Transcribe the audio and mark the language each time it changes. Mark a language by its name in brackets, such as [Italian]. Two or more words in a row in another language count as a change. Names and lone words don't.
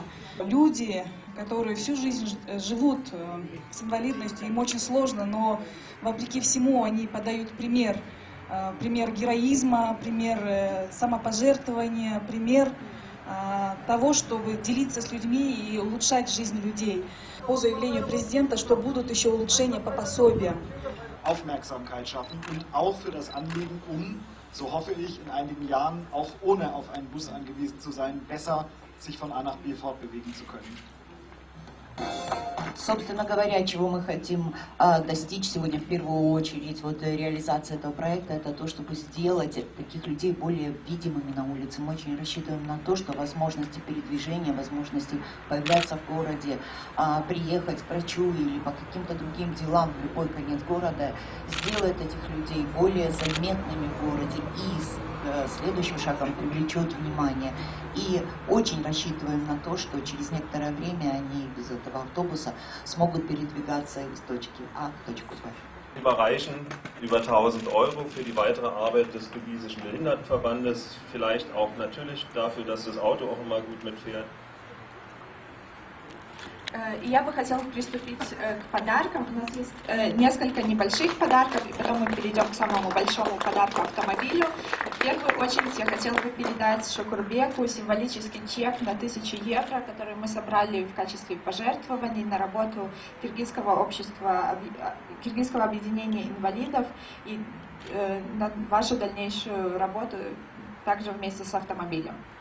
[Russian] Люди, которые всю жизнь живут с инвалидностью, им очень сложно, но вопреки всему они подают пример. Пример героизма, пример самопожертвования, пример того, чтобы делиться с людьми и улучшать жизнь людей. По заявлению президента, что будут еще улучшения по пособиям. [German] Aufmerksamkeit schaffen und auch für das Anliegen, so hoffe ich, in einigen Jahren auch ohne auf einen Bus angewiesen zu sein, besser sich von A nach B fortbewegen zu können. [Russian] Собственно говоря, чего мы хотим достичь сегодня в первую очередь, вот реализация этого проекта, это то, чтобы сделать таких людей более видимыми на улице. Мы очень рассчитываем на то, что возможности передвижения, возможности появляться в городе, приехать к врачу или по каким-то другим делам в любой конец города, сделает этих людей более заметными в городе и следующим шагом привлечет внимание. И очень рассчитываем на то, что через некоторое время они без этого автобуса смогут передвигаться из точки А в точку Б. [German] Überreichen über 1.000 € für die weitere Arbeit des Kirgisischen Behindertenverbandes, vielleicht auch natürlich dafür, dass das Auto auch immer gut mitfährt. [Russian] И я бы хотела приступить к подаркам. У нас есть несколько небольших подарков, и потом мы перейдем к самому большому подарку — автомобилю. В первую очередь я хотела бы передать Шукурбеку символический чек на 1000 евро, который мы собрали в качестве пожертвований на работу Киргизского объединения инвалидов и на вашу дальнейшую работу также вместе с автомобилем.